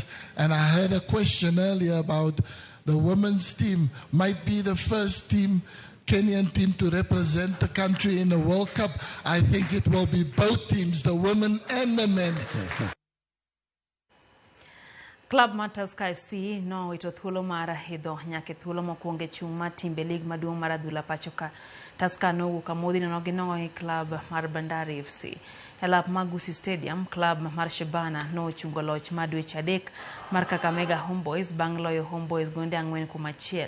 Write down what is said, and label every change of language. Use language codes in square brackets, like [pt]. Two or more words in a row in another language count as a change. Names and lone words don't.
[en] And I heard a question earlier about the women's team might be the first team, Kenyan team, to represent the country in the World Cup. I think it will be both teams, the women and the men. [luo] Club mar Tusker FC no wito thuolo mar hidho nyake thuolo mokwongo e chung' mar timbe lig maduong' mar adhula pacho ka. Tusker nowuok amodhi nono gi nono gi club mar Bandari FC. E lap mar Gusii Stadium, club mar Shabana nochungo loch mar dweche 3 mar Kakamega Homeboys bang' loyo Homeboys gonde 4-1.